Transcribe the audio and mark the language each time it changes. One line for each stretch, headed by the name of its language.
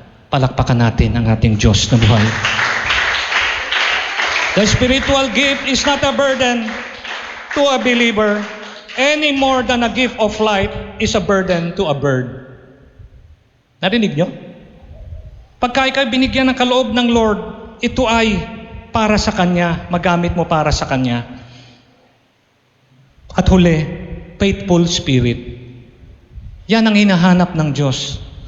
Filipino: Palakpakan natin ang ating Diyos na buhay.
English: The spiritual gift is not a burden to a believer any more than a gift of light is a burden to a bird.
Filipino: Narinig nyo? Pagka ikaw binigyan ng kaloob ng Lord, ito ay para sa Kanya, magamit mo para sa Kanya. At huli,
English: faithful spirit.
Filipino: Yan ang hinahanap ng Diyos.